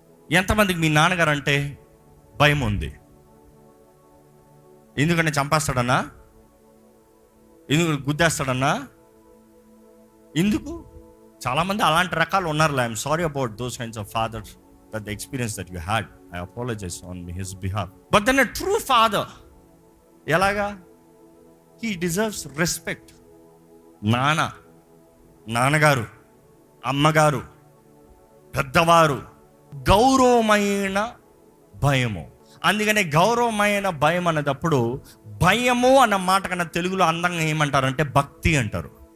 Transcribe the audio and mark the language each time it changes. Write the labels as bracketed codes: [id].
[te] ఎంతమందికి మీ నాన్నగారు అంటే భయం ఉంది? ఎందుకంటే చంపేస్తాడన్నా, ఎందుకు గుద్దేస్తాడన్నా, ఎందుకు? చాలామంది అలాంటి రకాలు ఉన్నారు. [en] I'm sorry about those kinds of fathers. that the experience that you had. I apologize on his behalf. But then a true father, [te] ఎలాగా? [en] He deserves respect. [te] నాన్నగారు, అమ్మగారు, పెద్దవారు, గౌరవమైన భయము. అందుకనే గౌరవమైన భయం అనేటప్పుడు, భయము అన్న మాట కన్నా తెలుగులో అందంగా ఏమంటారంటే భక్తి అంటారు.